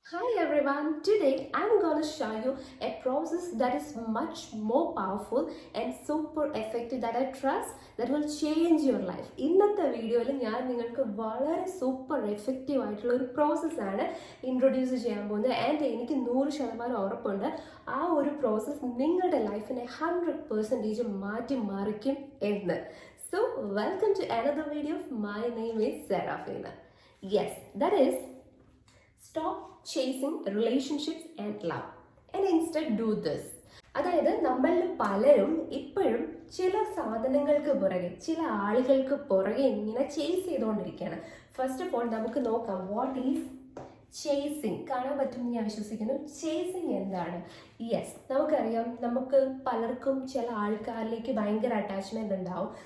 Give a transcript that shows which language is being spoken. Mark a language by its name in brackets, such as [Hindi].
[English] Hi everyone, today I'm going to show you a process that is much more powerful and super effective that I trust that will change your life. [Malayalam] ഇന്നത്തെ വീഡിയോയിൽ ഞാൻ നിങ്ങൾക്ക് വളരെ super effective ആയിട്ടുള്ള ഒരു പ്രോസസ്സാണ് introduce ചെയ്യാൻ പോകുന്നത് ആൻഡ് എനിക്ക് 100% ഉറപ്പുണ്ട് ആ ഒരു പ്രോസസ്സ് നിങ്ങളുടെ ലൈഫിനെ 100% മാറ്റിമറിക്കും എന്ന്. [English] So welcome to another video. My name is Serafina. Yes, that is stop chasing relationships and love and instead do this. [Malayalam] അതായത് നമ്മളിൽ പലരും ഇപ്പോഴും ചില സാധനങ്ങൾക്ക് പുറകെ ചില ആളുകൾക്ക് പുറകെ ഇങ്ങനെ ചേസ് ചെയ്തുകൊണ്ടിരിക്കുകയാണ്. [English] first of all [Malayalam] നമുക്ക് നോക്കാം [English] What is chasing. [Malayalam] കാണാൻ പറ്റുമെന്ന് ഞാൻ വിശ്വസിക്കുന്നു. ചേസിങ് എന്താണ്? യെസ്, നമുക്കറിയാം, നമുക്ക് പലർക്കും ചില ആൾക്കാരിലേക്ക് ഭയങ്കര അറ്റാച്ച്മെന്റ് ഉണ്ടാവും.